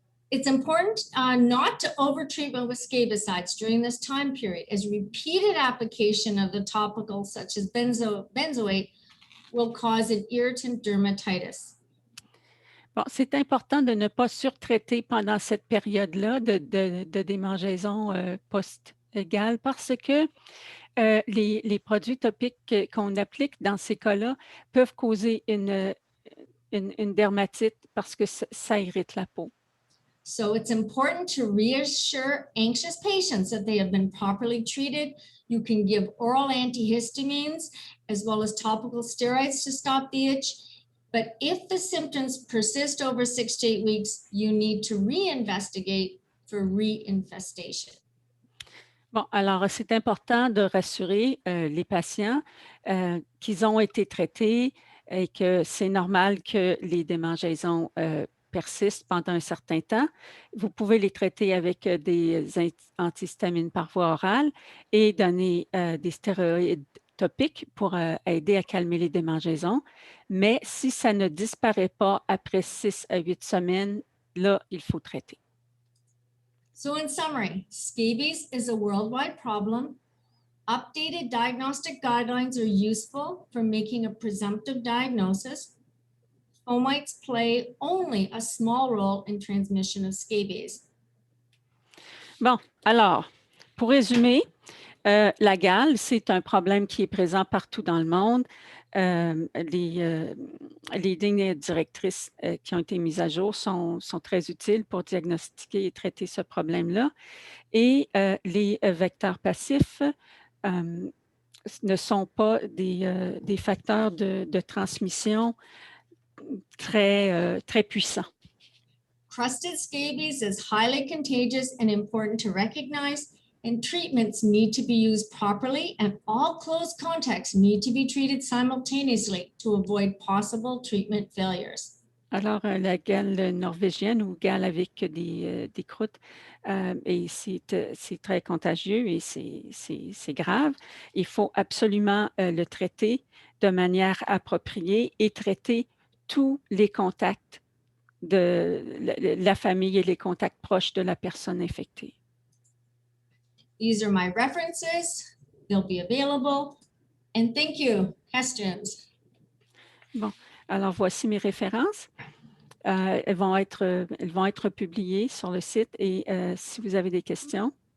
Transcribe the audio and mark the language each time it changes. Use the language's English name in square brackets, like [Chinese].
[English] It's important not to overtreatment with scabicides during this time period, as repeated application of the topical such as benzoate will cause an irritant dermatitis. [French] Bon, c'est important de ne pas surtraiter pendant cette période-là de démangeaison post-égale parce que les produits topiques qu'on applique dans ces cas-là peuvent causer une dermatite parce que ça irrite la peau. [English] So it's important to reassure anxious patients that they have been properly treated. You can give oral antihistamines as well as topical steroids to stop the itch. But if the symptoms persist over 6 to 8 weeks, you need to reinvestigate for reinfestation. [French] Bon, alors c'est important de rassurer les patients qu'ils ont été traités et que c'est normal que les démangeaisons persistent pendant un certain temps. Vous pouvez les traiter avec des antihistamines par voie orale et donner des stéroïdes topiques pour aider à calmer les démangeaisons. Mais si ça ne disparaît pas après 6 à 8 semaines, là, il faut traiter. [English] So in summary, scabies is a worldwide problem. Updated diagnostic guidelines are useful for making a presumptive diagnosis. Fomites play only a small role in transmission of scabies. [French] Bon, alors, pour résumer, la gale, c'est un problème qui est présent partout dans le monde. Les lignes directrices qui ont été mises à jour sont très utiles pour diagnostiquer et traiter ce problème-là. Et les vecteurs passifs ne sont pas des facteurs de transmission très puissants. [English] Crusted scabies is highly contagious and important to recognize, and treatments need to be used properly, and all close contacts need to be treated simultaneously to avoid possible treatment failures. [French] Alors, la gale norvégienne ou gale avec des croûtes, et c'est très contagieux et c'est grave. Il faut absolument le traiter de manière appropriée et traiter tous les contacts de la famille et les contacts proches de la personne infectée. [English] These are my references. They'll be available. And thank you. Questions? [French] Bon, alors voici mes références. Elles vont être publiées sur le site et si vous avez des questions.